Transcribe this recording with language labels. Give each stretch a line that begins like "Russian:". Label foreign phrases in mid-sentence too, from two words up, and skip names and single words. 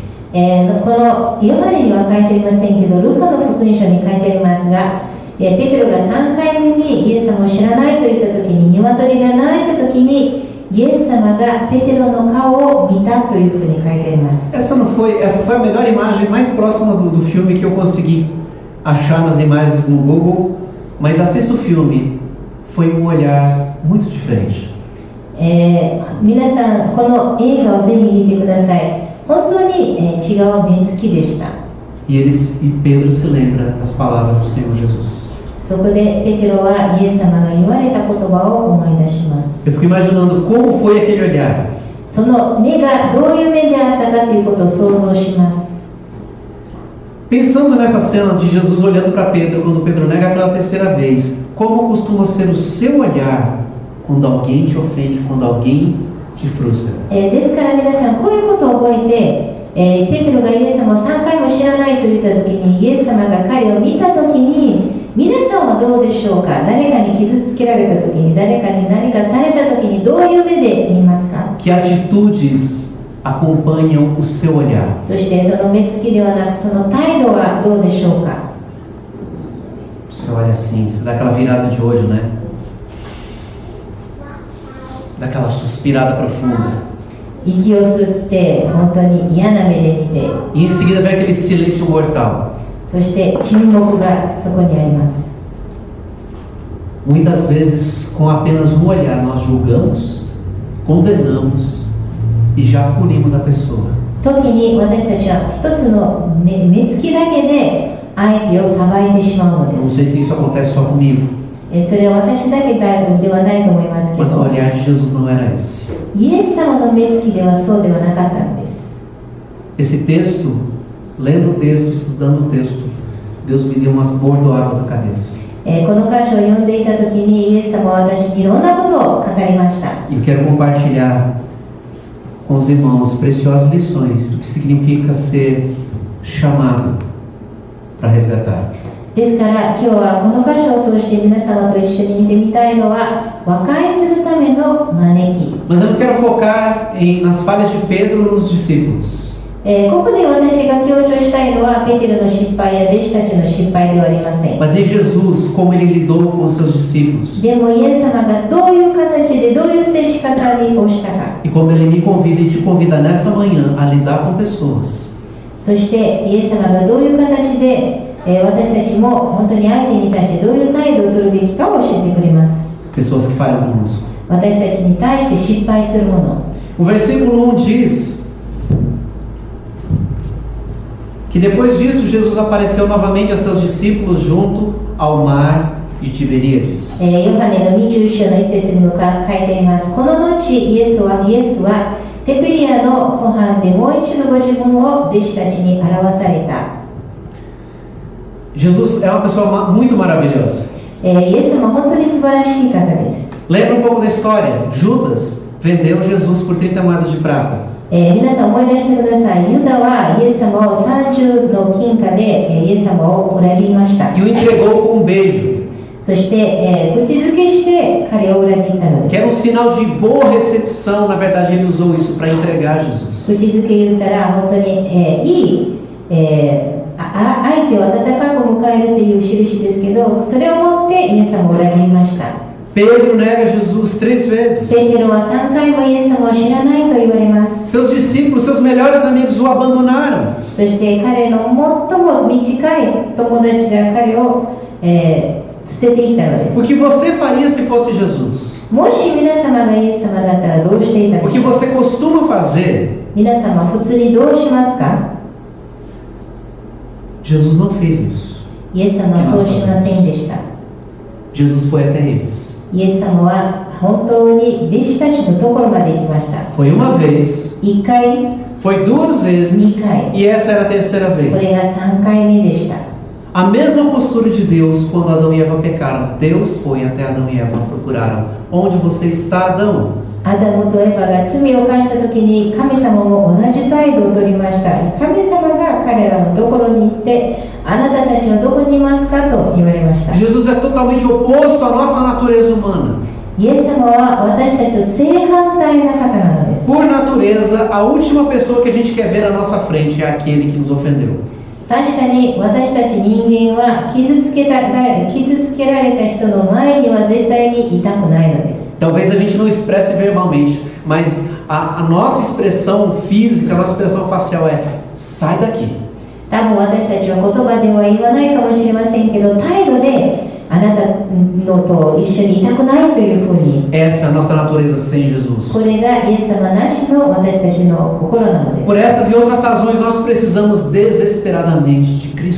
Japanese: このヨハネには書いてありませんけど、ルカの福音書に書いてありますが、ペテロが3回目にイエス様を知らないと言った時に、鶏が鳴いた時にイエス様がペテロの顔を見たというふうに書いてあります。
Portuguese: Essa foi a melhor imagem mais próxima do filme que eu consegui achar nas imagens no Google, mas assista o filme, foi um olhar muito diferente.
Japanese: 皆さんこの映画をぜひ見てください。本当に、違う目つきでした。
Portuguese: E Pedro se lembra das palavras do Senhor Jesus.
Japanese: そこでペテロはイエス様が言われた言葉を思い出します。
Portuguese: Eu fico imaginando como foi aquele olhar.
Japanese: その目がどういう目であったかということを想像します。
Portuguese: Pensando nessa cena de Jesus olhando para Pedro quando Pedro nega pela terceira vez, como costuma ser o seu olhar quando alguém te ofende, quando alguém te frustra?
Japanese: ですから皆さんこういうことを覚えて、ペテロがイエス様を3回も知らないと言った時にイエス様が彼を見た時に皆さんはどうでしょうか。誰かに傷つけられた時に、誰かに何かされた時にどういう目で見ますか。
Portuguese: Que atitudes acompanham o seu olhar?
Japanese: そしてその目つきではなくその態度はどうでしょうか。
Portuguese: Você olha assim, você dá aquela virada de olho, né? Dá aquela suspirada profunda.
Japanese: 息を吸って本当に嫌な目で見て、
Portuguese: E em seguida vem aquele silêncio mortal.
Japanese: そして沈黙がそこにあります。
Portuguese: Muitas vezes, com apenas um olhar, nós julgamos, condenamos e já punimos a pessoa.
Japanese: 時に私たちは一つの目つきだけで相手を裁いてしまうの
Portuguese: Não
Japanese: です。
Portuguese: sei se isso acontece só comigo,
Japanese: それは私だけではないと思いますけ
Portuguese: mas o
Japanese: ど、
Portuguese: olhar de Jesus não era esse.
Japanese: イエス様の目つきではそうではなかったんです。
Portuguese: Esse texto, lendo o texto, estudando o texto, Deus me deu umas bordoadas na cabeça.
Japanese: この箇所を読んでいた時にイエス様は私にいろんなことを語りました。
Portuguese: E eu quero compartilhar com os irmãos preciosas lições do que significa ser chamado para resgatar.
Japanese: ですから今日はこの箇所を通して皆様と一緒に見てみたいのは和解するための招き。
Portuguese: Mas eu não quero focar nas falhas de Pedro e nos discípulos.
Japanese: ここで私が強調したいのはペテロの失敗や弟子たちの失敗ではありません。
Portuguese: Mas em Jesus, como ele lidou com os seus discípulos.
Japanese: でもイエス様がどういう形でどういう接し方をしたか。
Portuguese: E como ele me convida e te convida nessa manhã a lidar com pessoas.
Japanese: そしてイエス様がどういう形で私たちも本当に相手に対してどういう態度を取るべきかを教えてくれます。
Portuguese: Pessoas que falham conosco.
Japanese: 私たちに対して失敗するもの。
Portuguese: O versículo 1 diz que depois disso Jesus apareceu novamente a seus discípulos junto ao mar de Tiberíades.
Japanese: ヨハネの20章の一節にも書いています。この後イエスはテペリアの湖畔でもう一度ご自分を弟子たちに表された。
Portuguese: Jesus é uma pessoa muito maravilhosa.
Japanese: イエス様は本当に素晴らしい方です。
Portuguese: Lembra um pouco da história? Judas vendeu Jesus por 30 moedas de prata.
Japanese: 皆さん思い出してください。ユダはイエス様を30の金貨でイエス様を裏切りました。
Portuguese: E o entregou com um beijo.
Japanese: そして、口づけして彼を裏切ったの
Portuguese: Que
Japanese: で
Portuguese: era um sinal de boa recepção. Na verdade, ele usou isso para entregar Jesus.
Japanese: す。口づけ言ったら本当に、いい、相手を温かく迎えるという印ですけど、それをもってイエス様を裏切りました。
Portuguese: Pedro nega Jesus 3 vezes.
Japanese: ペテロは3回もイエス様を知らないと言われます。
Portuguese: Seus discípulos, seus melhores amigos o abandonaram.
Japanese: そして彼の最も短い友達が彼を、捨てていったのです。
Portuguese: O que você faria se fosse Jesus?
Japanese: もし皆様がイエス様だったらどうしていた
Portuguese: O
Japanese: で
Portuguese: que
Japanese: しょうか。
Portuguese: você costuma fazer?
Japanese: 皆様普通にどうしますか。
Portuguese: Jesus não fez isso.
Japanese: イエス様はそうしませんでした。
Portuguese: Jesus foi até eles.
Japanese: イエス様は本当に弟子たちのところまで行きました。
Portuguese: Foi uma vez,
Japanese: 1回、
Portuguese: foi 2 vezes Micael. e essa era a terceira
Japanese: これ
Portuguese: vez.
Japanese: が3回目でした。
Portuguese: A mesma postura de Deus quando Adão e Eva pecaram. Deus foi até Adão e Eva procuraram. Onde você está, Adão?
Japanese: アダムとエバが罪を犯した時に神様も同じ態度を取りました。神様が彼らのところに行って、あなたたちはどこにいますかと言われました。
Portuguese: Jesus é totalmente oposto à nossa natureza humana.
Japanese: イエス様は私たちと正反対な方なのです。
Portuguese: Por natureza, a última pessoa que a gente quer ver à nossa frente é aquele que nos ofendeu.
Japanese: 確かに私たち人間は傷つけられた人の前には絶対にいたくないのです。
Portuguese: Talvez a gente não expresse verbalmente, mas a nossa expressão física, a nossa expressão facial é: sai daqui.
Japanese: 多分私たちは言葉では言わないかもしれませんけど、態度であなたのと一緒にいたくないというふうに。
Portuguese: Essa é a nossa natureza sem Jesus.
Japanese: これがイエス様なしの私たちの心なのです。
Portuguese: Por essas e outras razões, nós precisamos desesperadamente de Cristo.